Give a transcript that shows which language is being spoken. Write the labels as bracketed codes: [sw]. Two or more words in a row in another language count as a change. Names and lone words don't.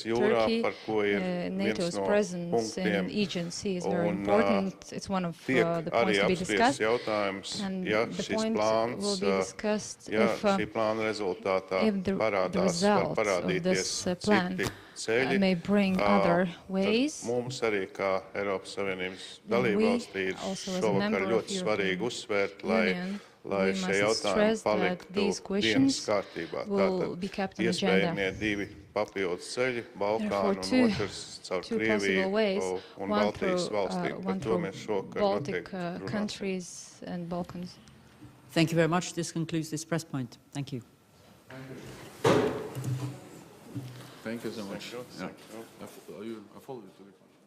[lv] jūrā, par ko ir viens no punktiem, un tiek arī apspriests jautājums, ja šis plāns, ja šī plāna rezultātā parādās, var parādīties citi ceļi, tad mums arī kā Eiropas Savienības dalībvalstī ir šovakar ļoti svarīgi uzsvērt, lai šie jautājumi paliktu dienas kārtībā. Tātad iespējamie divi papildus ceļi, Balkānu un otrs caur Krieviju un Baltijas valstīm. Par to mēs šovakar noteikti runāsim. [en] Thank you very much. This concludes this press point. Thank you. Thank you so much. I follow you to the